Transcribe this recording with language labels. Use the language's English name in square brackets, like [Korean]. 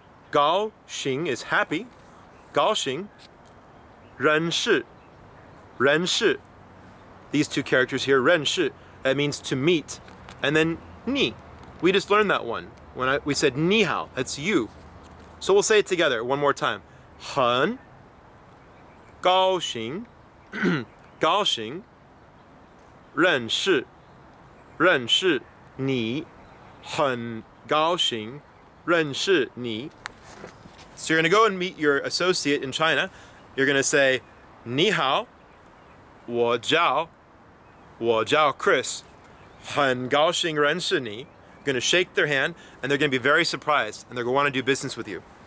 [Chinese] 高兴 [English] is happy. [Chinese] 高兴.认识.认识. [English] These 2 characters here, 认识, that means to meet. And then ni. We just learned that one. When we said ni hao, that's you. So we'll say it together one more time. [Chinese] 很高兴高兴认识认识你很高兴认识你. [English] So you're going to go and meet your associate in China. You're going to say [Chinese] 你好我叫Chris 很高兴认识你. [English] Going to shake their hand, and they're going to be very surprised, and they're going to want to do business with you.